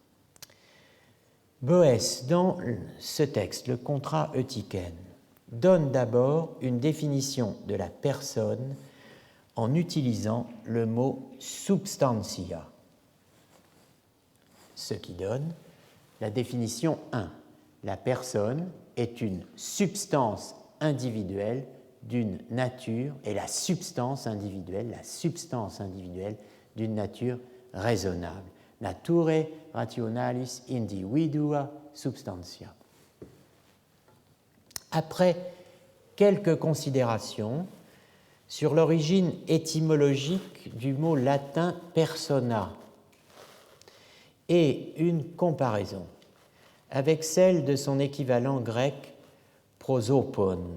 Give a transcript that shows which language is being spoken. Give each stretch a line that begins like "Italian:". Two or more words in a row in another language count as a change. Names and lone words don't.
French: Boès, dans ce texte, le Contra Eutychène, donne d'abord une définition de la personne en utilisant le mot substantia, ce qui donne la définition 1. La personne est une substance individuelle d'une nature, et la substance individuelle d'une nature raisonnable.
Latin: Naturae rationalis individua substantia.
French: Après quelques considérations sur l'origine étymologique du mot latin persona et une comparaison avec celle de son équivalent grec prosopon,